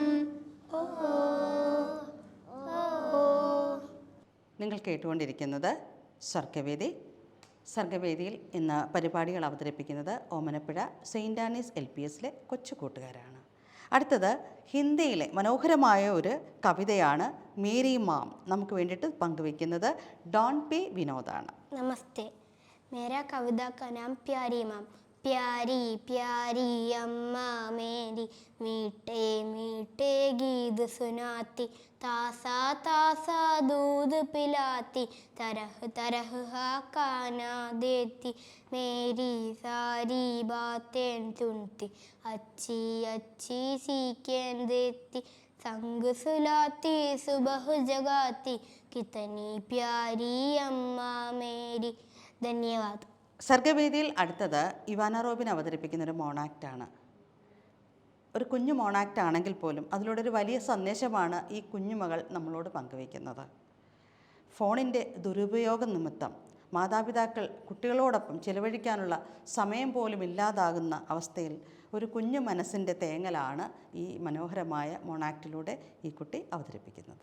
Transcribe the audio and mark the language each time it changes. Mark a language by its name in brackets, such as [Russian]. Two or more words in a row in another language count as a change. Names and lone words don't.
[Malayalam] നിങ്ങൾ കേട്ടുകൊണ്ടിരിക്കുന്നത് സർഗവേദി. സർഗവേദിയിൽ ഇന്ന് പരിപാടികൾ അവതരിപ്പിക്കുന്നത് ഓമനപ്പുഴ സെയിൻറ് ആനീസ് LPSലെ കൊച്ചു കൂട്ടുകാരാണ്. അടുത്തത് ഹിന്ദിയിലെ മനോഹരമായ ഒരു കവിതയാണ് മേരി മാം നമുക്ക് വേണ്ടിയിട്ട് പങ്കുവയ്ക്കുന്നത് ഡോൺ പി വിനോദാണ്. [Hindi] नमस्ते, मेरा कविता का नाम प्यारी माम. प्यारी प्यारी अम्मा मेरी मीठे मीठे गीत सुनाती. तासा तासा दूध पिलाती. तरह तरह का खाना देती. मेरी सारी बातें सुनती. अच्छी अच्छी सीखें देती. संग सुलाती सुबह जगाती. कितनी प्यारी अम्मा मेरी. धन्यवाद. [Malayalam] സർഗവേദിയിൽ അടുത്തത് ഇവാന റോബിൻ അവതരിപ്പിക്കുന്ന ഒരു മോണാക്റ്റാണ്. ഒരു കുഞ്ഞു മോണാക്റ്റ് ആണെങ്കിൽ പോലും അതിലൂടെ ഒരു വലിയ സന്ദേശമാണ് ഈ കുഞ്ഞുമകൾ നമ്മളോട് പങ്കുവയ്ക്കുന്നത്. ഫോണിൻ്റെ ദുരുപയോഗം നിമിത്തം മാതാപിതാക്കൾ കുട്ടികളോടൊപ്പം ചിലവഴിക്കാനുള്ള സമയം പോലും ഇല്ലാതാകുന്ന അവസ്ഥയിൽ ഒരു കുഞ്ഞു മനസ്സിൻ്റെ തേങ്ങലാണ് ഈ മനോഹരമായ മോണാക്റ്റിലൂടെ ഈ കുട്ടി അവതരിപ്പിക്കുന്നത്.